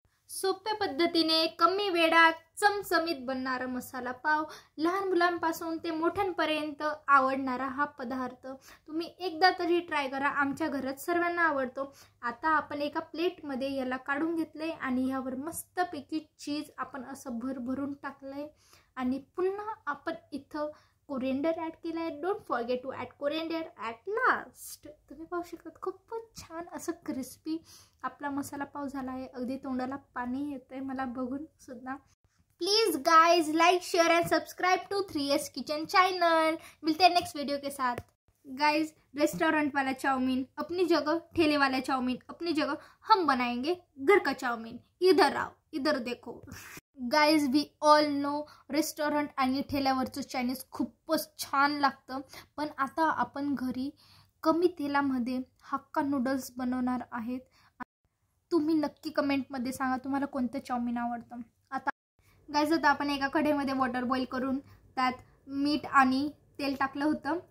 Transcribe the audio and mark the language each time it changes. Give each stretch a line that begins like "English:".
Marathi: सोप्या पद्धतीने कमी वेळात चमचमीत बनणारा मसाला पाव, लहान मुलांपासून ते मोठ्यांपर्यंत आवडणारा हा पदार्थ तुम्ही एकदा तरी ट्राय करा. आमच्या घरात सर्वांना आवडतो. आता आपण एका प्लेटमध्ये याला काढून घेतले आणि यावर मस्तपैकी चीज आपण असं भरभरून टाकलंय आणि पुन्हा आपण इथं कोरिएंडर ॲड केला आहे.
English: Don't forget to add coriander at last.
Marathi: तुम्ही पाहू शकता खूपच छान असं क्रिस्पी आपला मसाला पाव झाला आहे. अगदी तोंडाला पाणी येतंय मला बघून सुद्धा.
English: Please guys like share and subscribe to 3S kitchen channel.
Hindi: मिलते हैं नेक्स्ट वीडियो के साथ. गाइज रेस्टोरेंट वाला चाउमीन अपनी जगह, ठेले वाला चाउमीन अपनी जगह, हम बनाएंगे घर का चाउमीन. इधर आओ, इधर देखो.
English: guys we all know
Marathi: restaurant आणि ठेल्यावरचं चायनीज खूपच छान लागतं, पण आता आपण घरी कमी तेलामध्ये हक्का नूडल्स बनवणार आहेत. तुम्ही नक्की कमेंटमध्ये सांगा तुम्हाला कोणतं चाउमीन आवडतं. आता गाइज आता आपण एका कढईमध्ये वॉटर बॉईल करून त्यात मीठ आणि तेल टाकलं होतं.